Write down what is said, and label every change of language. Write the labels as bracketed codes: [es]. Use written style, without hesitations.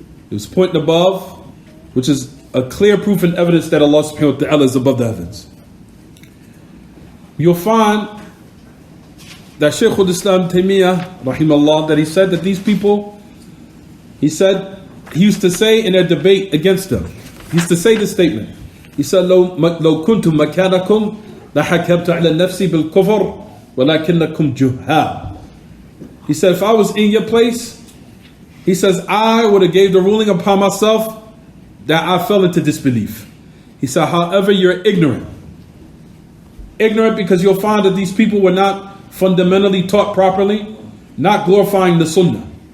[en] He was pointing above, which is a clear proof and evidence that Allah subhanahu wa ta'ala is above the heavens. You'll find that Shaykh al-Islam Taymiyyah, rahimahullah, that he said that these people, he used to say in a debate against them, he used to say this statement. He said, [ar] لو كنت مكانكم لحكمت على نفسي بالكفر ولكنكم جهال. [en] He said, if I was in your place, he says, I would have gave the ruling upon myself that I fell into disbelief. He said, however, you're ignorant. Ignorant because you'll find that these people were not fundamentally taught properly, not glorifying the sunnah.